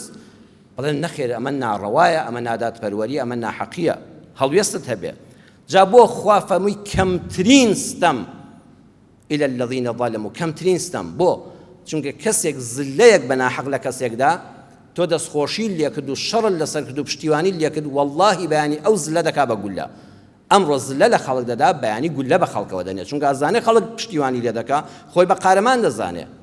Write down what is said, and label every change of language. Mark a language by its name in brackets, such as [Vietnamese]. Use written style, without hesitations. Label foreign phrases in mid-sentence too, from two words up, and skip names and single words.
[Central Kurdish] بڵێن نەخێر ئەمە ناڕەوایە، ئەمە ناداتپەروەریە، ئەمە ناحەقیە، هەڵوێستت هەبێ. جا بۆ خوا فەرمووی کەمترین ستەم [Arabic] إلى الذين ظلموا [Central Kurdish] کەمترین ستەم بۆ چونکە کەسێک زلەیەک بە ناحەق لە کەسێکدا تۆ دەستخۆشی لێ کرد و شەڕت لەسەر کرد و پشتیوانی لێ کرد، وەڵڵاهی بەیانی ئەو زلە دەکا بە گولە. ئەمڕۆ زلە لە خەڵک دەدا بەیانی گولە بە خەڵکەوە دەنێت، چونکە ئەزانێ خەڵک پشتیوانی لێ دەکا خۆی بە قارەمان دەزانێ.